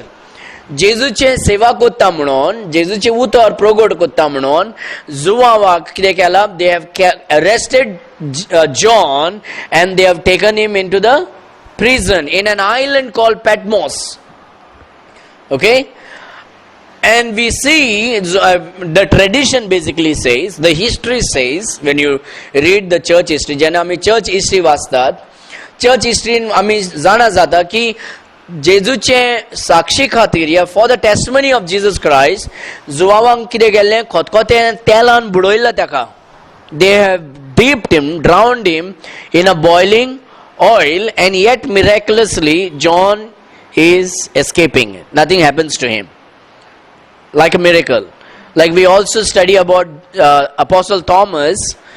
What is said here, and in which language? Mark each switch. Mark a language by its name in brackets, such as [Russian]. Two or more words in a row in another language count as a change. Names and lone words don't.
[Konkani] जेजूचे सेवा कोत्ता म्हणून, जेजूचे उतर प्रगट कोत्ता म्हणून जुवावाक कितें केला? [English] They have arrested John and they have taken him into the prison in an island called Patmos. Okay? And we see the tradition basically says, the history says, when you read the church history, [Konkani] जेन्ना आमी [English] church history [Konkani] वाचतात, [English] church history [Konkani] आमी जाणा जाता की जेजूचे साक्षी खातीर या [English] for the testimony of Jesus Christ [Konkani] जुवावांक कितें केल्लें? खतखतें तेलान बुडयल्लें ताका. [English] They have dipped him, drowned him in a boiling oil, and yet miraculously John is escaping. Nothing happens to him. Like a miracle. Like we also study about Apostle Thomas.